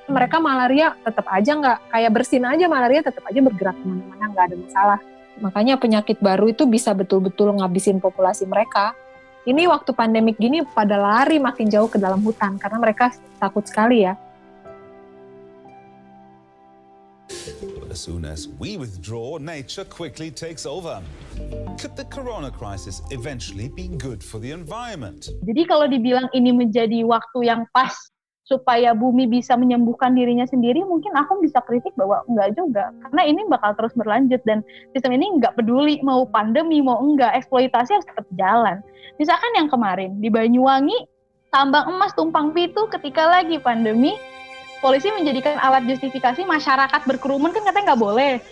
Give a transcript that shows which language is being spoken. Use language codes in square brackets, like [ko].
[id] Mereka malaria tetap aja nggak, kayak bersin aja malaria tetap aja bergerak kemana-mana, nggak ada masalah. Makanya penyakit baru itu bisa betul-betul ngabisin populasi mereka. Ini waktu pandemik gini pada lari makin jauh ke dalam hutan, karena mereka takut sekali ya. [en] As soon as we withdraw, nature quickly takes over. Could the corona crisis eventually be good for the environment? [id] Jadi kalau dibilang ini menjadi waktu yang pas supaya bumi bisa menyembuhkan dirinya sendiri, mungkin aku bisa kritik bahwa enggak juga. Karena ini bakal terus berlanjut dan sistem ini enggak peduli mau pandemi, mau enggak, eksploitasi harus tetap jalan. Misalkan yang kemarin di Banyuwangi, tambang emas tumpang pitu ketika lagi pandemi, polisi menjadikan alat justifikasi masyarakat berkerumun, kan katanya nggak boleh.